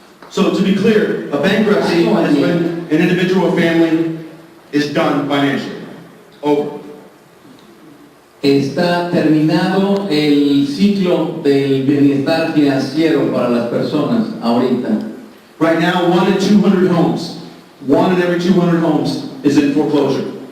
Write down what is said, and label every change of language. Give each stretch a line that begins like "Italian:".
English: So to be clear, a bankruptcy is when an individual or family is done financially. Over.
Spanish: Está terminado el ciclo del bienestar financiero para las personas ahorita.
English: Right now, 1 in 200 homes, 1 in every 200 homes is in foreclosure.